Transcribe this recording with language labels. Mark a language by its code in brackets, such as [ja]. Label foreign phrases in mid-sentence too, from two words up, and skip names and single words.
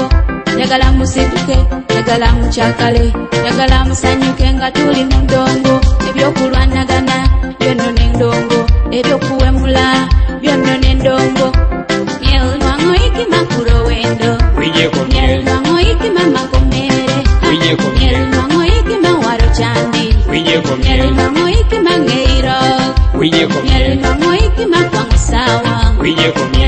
[lg] Jagala musituke, jagala muchakale, jagala musanyuke nga tuli mundongo, ebyokulwanagana byonna n'endongo, ebyokuwemula byonna n'endongo. [ach] Miel nwango ikima kurowendo, miel nwango ikima makomere, miel nwango ikima waro chandi, miel nwango ikima ngeiro, miel nwango ikima kwangu sawa.